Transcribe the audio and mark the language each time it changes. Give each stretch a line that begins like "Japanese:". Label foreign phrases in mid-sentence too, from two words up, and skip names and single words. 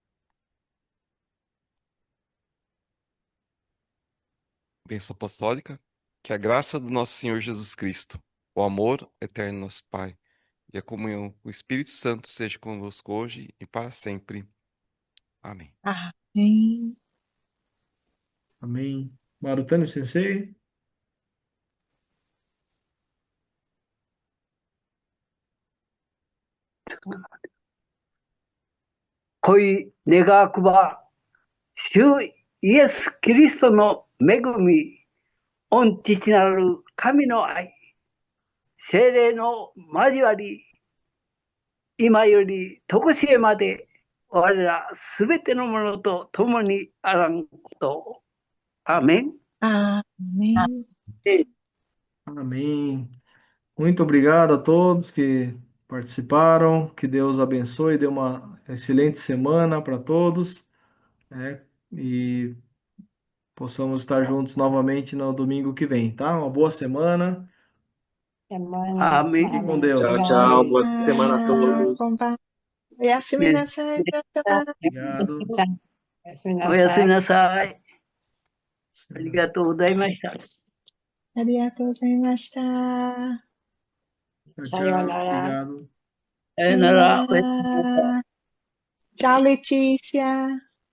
Portuguese: Bênção apostólica. Que a graça do nosso Senhor Jesus Cristo, o amor eterno do nosso Pai e a comunhão com o Espírito Santo seja conosco hoje e para sempre. Amém. Amém. Amém. Marutani Sensei.
Japanese: 恋願わくば、主イエス・キリストの恵み、御父なる神の愛、聖霊の交わり、今より常しえまで、我らすべてのものと共にあらんことを。アーメン。
Portuguese: Amém. Amém. Muito obrigado a todos que participaram. Que Deus abençoe, dê uma excelente semana para todos, né? E possamos estar juntos novamente no domingo que vem, tá? Uma boa semana. Semana. Amém. Fique com Deus. Tchau, tchau. Boa Ah, semana a todos.
Japanese: おやすみなさい。皆様
Portuguese: Obrigado.
Japanese: おやすみなさい。ありがとうございました。ありがとうございました。
Portuguese: Tchau, tchau. Sayonara. Obrigado.
Japanese: さよなら。おやすみなさい。
Portuguese: Tchau, Letícia.